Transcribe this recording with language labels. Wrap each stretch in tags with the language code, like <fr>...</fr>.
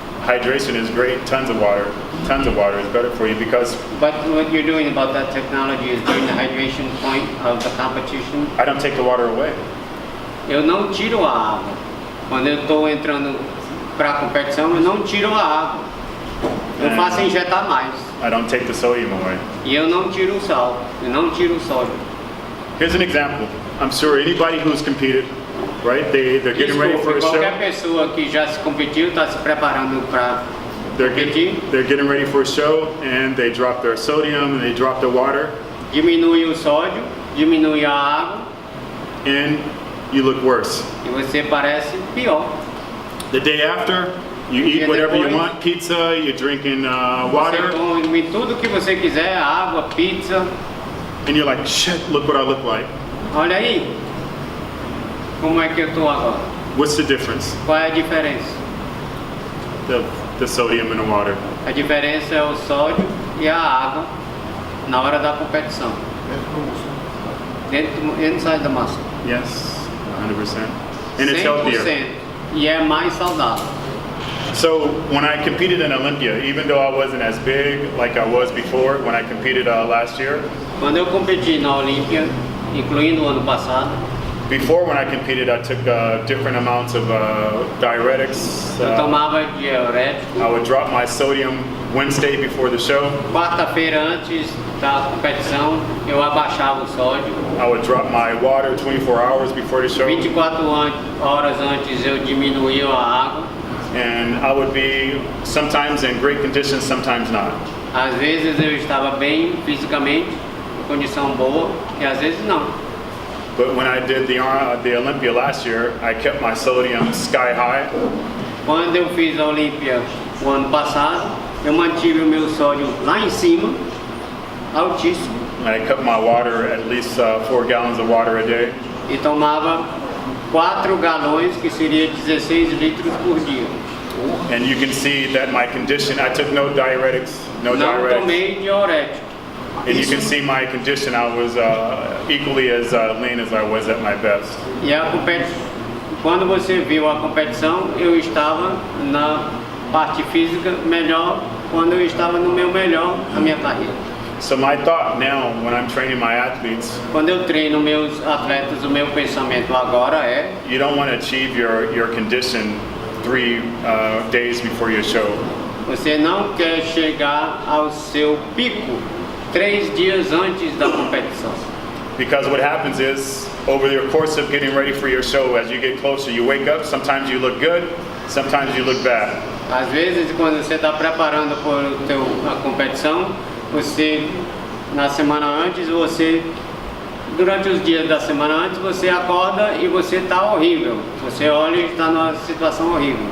<en>Hydration is great. Tons of water is better for you because. But what you're doing about that technology is during the hydration point of the competition. I don't take the water away.</en> <pt>Eu não tiro a água. Quando eu estou entrando para a competição, eu não tiro a água. Eu faço injetar mais.</pt> <en>I don't take the sodium away.</en> <pt>E eu não tiro o sal. Eu não tiro o sódio.</pt> <en>Here's an example. I'm sure anybody who's competed, right? They're getting ready for a show.</en> <pt>Qualquer pessoa que já se competiu está se preparando para competir.</pt> <en>They're getting ready for a show and they drop their sodium and they drop the water.</en> <pt>Diminui o sódio, diminui a água.</pt> <en>And you look worse.</en> <pt>E você parece pior.</pt> <en>The day after, You eat whatever you want, pizza, you're drinking water.</en> <pt>Você come tudo que você quiser, água, pizza.</pt> <en>And you're like, shit, look what I look like.</en> <pt>Olha aí, como é que eu tô agora?</pt> <en>What's the difference?</en> <pt>Qual é a diferença?</pt> <en>The sodium in the water.</en> <pt>A diferença é o sódio e a água na hora da competição.</pt> <en>Inside the muscle. Yes, 100%. And it's healthier.</en> <pt>100%. E é mais saudável.</pt> <en>So when I competed in Olympia, even though I wasn't as big like I was before when I competed last year.</en> <pt>Quando eu competi na Olímpia, incluindo o ano passado.</pt> <en>Before when I competed, I took different amounts of diuretics.</en> <pt>Eu tomava diurético.</pt> <en>I would drop my sodium Wednesday before the show.</en> <pt>Quarta-feira antes da competição, eu abaixava o sódio.</pt> <en>I would drop my water 24 hours before the show.</en> <pt>24 horas antes eu diminuía a água.</pt> <en>And I would be sometimes in great condition, sometimes not.</en> <pt>Às vezes eu estava bem fisicamente, em condição boa, e às vezes não.</pt> <en>But when I did the Olympia last year, I kept my sodium sky high.</en> <pt>Quando eu fiz a Olímpia o ano passado, eu mantive o meu sódio lá em cima, altíssimo.</pt> <en>I kept my water at least 4 gallons of water a day.</en> <pt>E tomava 4 galões, que seria 16 litros por dia.</pt> <en>And you can see that my condition, I took no diuretics,</en> <pt>Não tomei diurético.</pt> <en>And you can see my condition, I was equally as lean as I was at my best.</en> <pt>E quando você viu a competição, eu estava na parte física melhor, quando eu estava no meu melhor na minha carreira.</pt> <en>So my thought now, when I'm training my athletes,</en> <pt>quando eu treino meus atletas, o meu pensamento agora é:</pt> <en>you don't want to achieve your condition 3 days before your show.</en> <pt>Você não quer chegar ao seu pico 3 dias antes da competição.</pt> <en>Because what happens is, over the course of getting ready for your show, as you get closer, you wake up, sometimes you look good, sometimes you look bad.</en> <pt>Às vezes, quando você está preparando a competição, você, na semana antes, durante os dias da semana antes, você acorda e você está horrível. Você olha e está numa situação horrível.</pt>